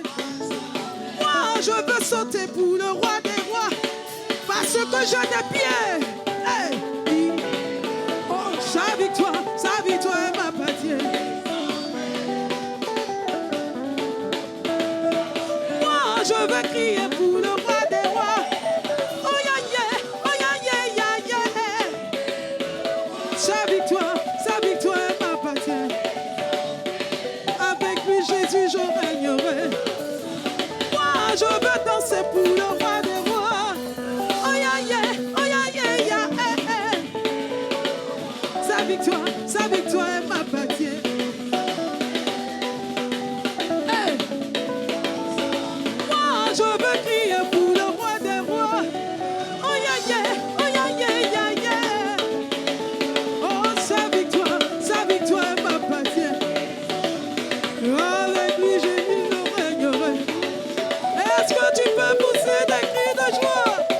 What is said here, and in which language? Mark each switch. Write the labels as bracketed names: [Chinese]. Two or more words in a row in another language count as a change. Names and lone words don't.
[French] Moi, je veux sauter pour le roi des rois. Parce que j'ai des pieds. Hey. Oh, sa victoire m'appartient. Moi, je veux crier pour le roi des rois. [English] Oh yeah, yeah, oh yeah, yeah, yeah, yeah. [French] Sa victoire m'appartient. Avec lui, Jésus, je régnerai. Moi, je veux danser pour le roi des rois. [English] Oh yeah, yeah, oh yeah, yeah, yeah, yeah. [French] Sa victoire m'appartient. Hey. Moi, je veux crier pour le roi des rois. [English] Oh yeah, yeah, oh yeah, yeah, yeah, yeah. [French] Oh, sa victoire m'appartient. Avec lui, Jésus, je régnerai. Est-ce que tu peux pousser des cris de joie?